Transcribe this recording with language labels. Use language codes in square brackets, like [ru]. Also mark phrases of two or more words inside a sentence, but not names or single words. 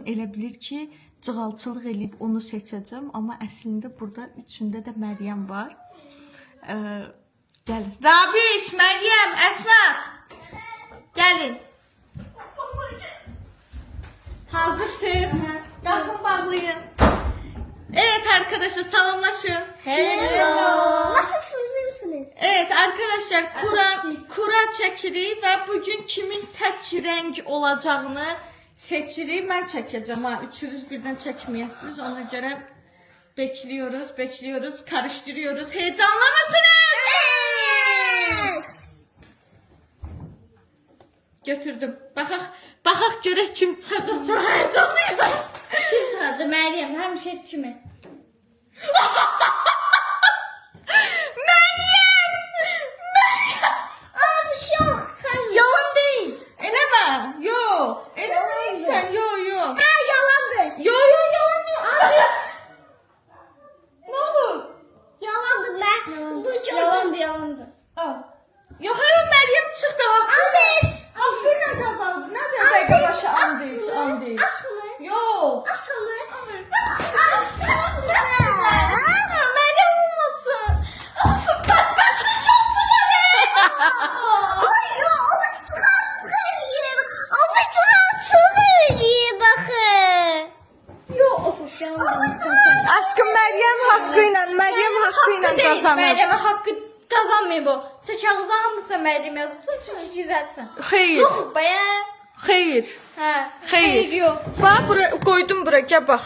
[az] Elə bilir ki, cığalçılıq eləyib onu seçəcəm. Amma əslində burada üçündə də Məryəm var. Gəlin. Rabiş, Məryəm, Əsnad. Gəlin. Hazırsınız. Qapını bağlayın. [tr] Evet arkadaşlar, salamlaşın. [en] Hello. [tr] Nasılsınız, iyi misiniz? Evet arkadaşlar, [az] kura çəkirik və bugün kimin tək rəng olacağını seçirik. Mən çəkəcəm ha, üçünüz birdən çəkməyəsiniz. [tr] Ona görə bekliyoruz, karıştırıyoruz. Heyecanlı mısınız? Evet. [az] Götürdüm. Baxaq görək kim çıxacaq. Çox heyecanlıyım. Kim çıxacaq? Məryəm, həmişə kimi. [tr] Abi şok, sen Yalan değil. [az] Eləmə. Yox. Eləməysən. Yox. Ha, yalandı. Yox. Abi. [tr] Ne olur? Yalandı ben. Bu çok. Yalandı. [az] Yox, Məryəm çıxdı. Ahmet. Haqqıyla qazandı. Nə dəqiqə başı and. [tr] At mı? [az] Yox. [tr] At mı? [az] Məryəm olmasın. [tr] Bak nişansın öyle. Ay ya, abi çıkartmayayım. Abi çıkartmayayım bakın. [az] Yox, of. Aşkım Məryəm haqqıyla qazanır. Məryəmə haqqı qazanmıyor bu. Sən kağıza hamısı Məryəm yazıbsan, çünki gizlətsən. Xeyr. Yox, baya. Xeyr. Hə. Xeyr. Yox. Bax, qoydum bura, gəl bax.